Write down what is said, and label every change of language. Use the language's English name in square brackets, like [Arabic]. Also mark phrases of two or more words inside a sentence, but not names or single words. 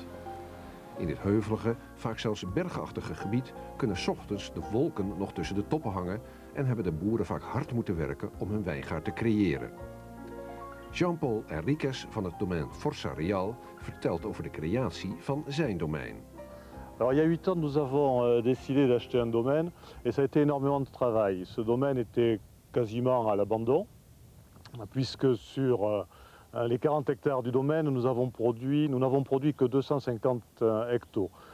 [Dutch] In dit heuvelige, vaak zelfs bergachtige gebied kunnen 's ochtends de wolken nog tussen de toppen hangen en hebben de boeren vaak hard moeten werken om hun wijngaard te creëren. Jean-Paul Henriques van het domein Força Real vertelt over de creatie van zijn domein. [French] Alors, il y a 8 ans, nous avons décidé d'acheter un domaine et ça a été énormément de travail. Ce domaine était quasiment à l'abandon, puisque sur les 40 hectares du domaine, nous n'avons produit que 250 hectos.